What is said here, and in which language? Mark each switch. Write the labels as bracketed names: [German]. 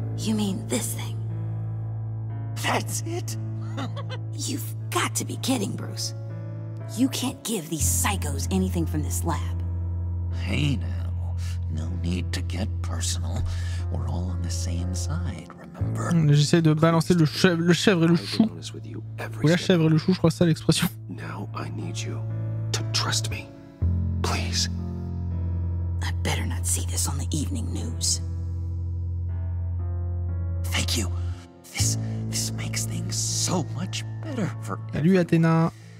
[English] You mean this thing? That's it? You've got to be kidding, Bruce. You can't give these psychos anything from this lab. Hey now, no need to get personal. We're all on the same side, remember? [French] J'essaie de balancer le chèvre et le chou. Ou la chèvre et le chou, je crois que c'est ça l'expression. [English] Now I need you to trust me. Please. I better not see this on the evening news. Thank you. This makes things so much better for [French] Salut Athéna.